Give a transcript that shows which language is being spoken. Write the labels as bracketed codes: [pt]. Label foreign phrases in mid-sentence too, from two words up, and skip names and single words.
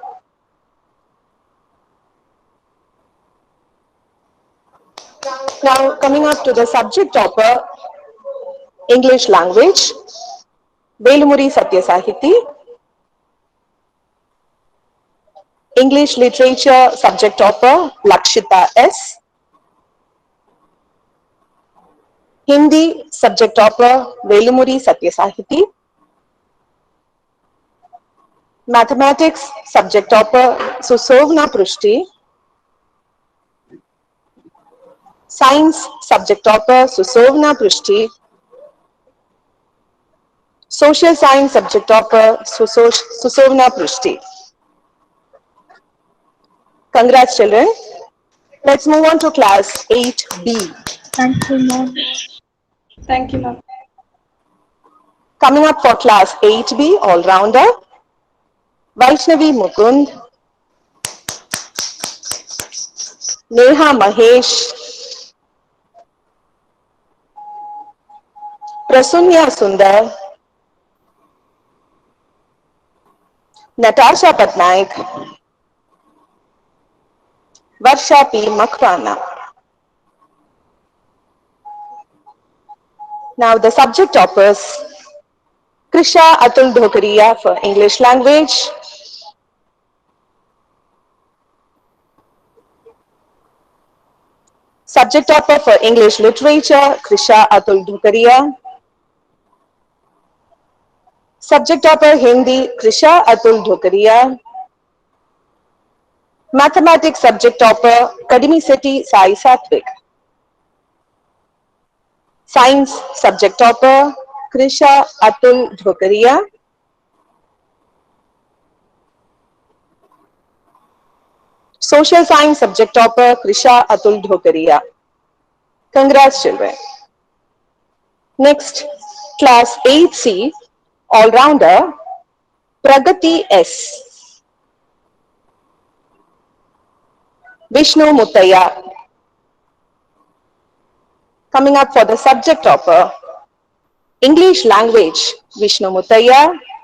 [en] Now coming up to the subject topper, English language, Velamuri Satya Sahiti. English literature subject topper, Lakshita S. Hindi subject topper, Velamuri Satya Sahiti. Mathematics subject topper, Susovna Prushti. Science subject topper, Susovna Prushti. Social science subject topper, Susovna Prushti. Congrats, children. Let's move on to class 8B. Thank you, ma'am. Thank you, ma'am. Coming up for class 8B, all-rounder, Vaishnavi Mukund, Neha Mahesh, Prasunya Sundar, Natasha Patnaik, Varsha P. Makrana. Now the subject toppers, Krisha Atul Dhokariya for English language, Subject topper for English literature, Krisha Atul Dhukaria. Subject topper Hindi, Krisha Atul Dhukaria. Mathematics subject topper, Kadimi City Sai Satvik. Science subject topper, Krisha Atul Dhukaria. Social science subject topper, Krisha Atul Dhukaria. Congrats, children. Next, class 8C, all-rounder, Pragati S. Vishnu Muttaya. Coming up for the subject topper, English language, Vishnu Muttaya.